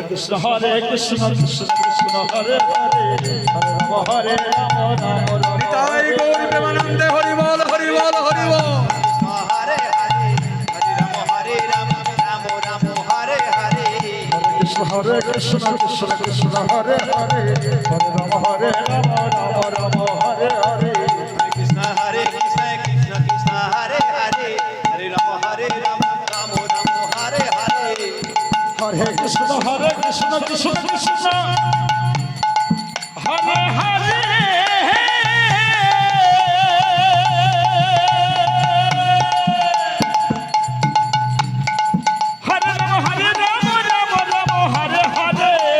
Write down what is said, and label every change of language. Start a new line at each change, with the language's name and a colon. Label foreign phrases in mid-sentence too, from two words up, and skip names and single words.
Sanskrit: কৃষ্ণ হরে কৃষ্ণ কৃষ্ণ কৃষ্ণ হরে হরে হরে রাম হরে রাম রাম রাম
Bangla: নিতাই গৌর প্রেমানন্দে হরি বল হরি বল হরি বল।
Sanskrit: হরে হরে হরে রাম রাম রাম হরে হরে কৃষ্ণ হরে কৃষ্ণ কৃষ্ণ কৃষ্ণ হরে হরে হরে রাম হরে রাম রাম রাম হরে হরে কৃষ্ণ কৃষ্ণ কৃষ্ণ হরে হরে হরে রাম রাম রাম হরে হরে হরে কৃষ্ণ কৃষ্ণ কৃষ্ণ হরে হরে হরে রাম হরে রাম রাম রাম হরে হরে